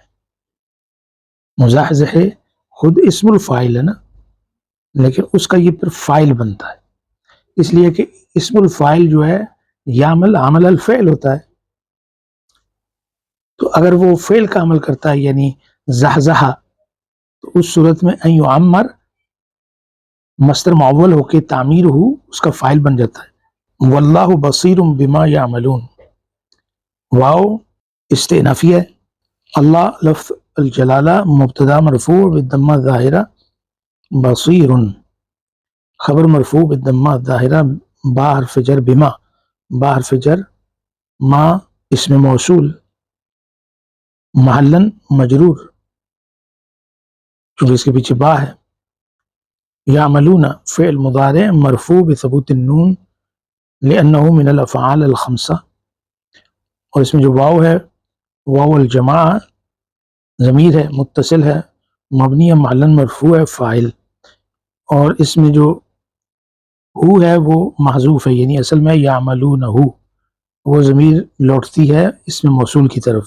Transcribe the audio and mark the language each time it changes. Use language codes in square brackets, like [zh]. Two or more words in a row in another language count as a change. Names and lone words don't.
[ur] مزاحزح خود اسم الفاعل ہے نا، لیکن اس کا یہ پھر فاعل بنتا ہے، اس لیے کہ اسم الفاعل جو ہے [ar] یعمل عمل الفعل [ur] ہوتا ہے، تو اگر وہ فعل کا عمل کرتا ہے یعنی زحزحہ، تو اس صورت میں [ar] ان یعمر [ur] مصدر معول ہو کے تعمیر ہو اس کا فاعل بن جاتا ہے۔ [ar] واللہ بصیر بما یعملون، واو استئنافیہ ہے، اللہ لفظ الجلالہ مبتدا مرفوع بالضمہ الظاہرہ، بصیر خبر مرفوع بالضمہ الظاہرہ، با حرف جر بما، با حرف جر ما اسم موصول محلاً مجرور [ur] چونکہ اس کے پیچھے با ہے۔ [ar] یعملون فعل مضارع مرفوع بثبوت النون لأنہ من الافعال الخمسہ، [ur] اور اس میں جو واو ہے [ar] واو الجماعہ [ur] ضمیر ہے متصل ہے مبنی محلاً مرفوع ہے فاعل، اور اس میں جو ہو ہے وہ محذوف ہے، یعنی اصل میں یعملونہ، وہ ضمیر لوٹتی ہے اس میں موصول کی طرف۔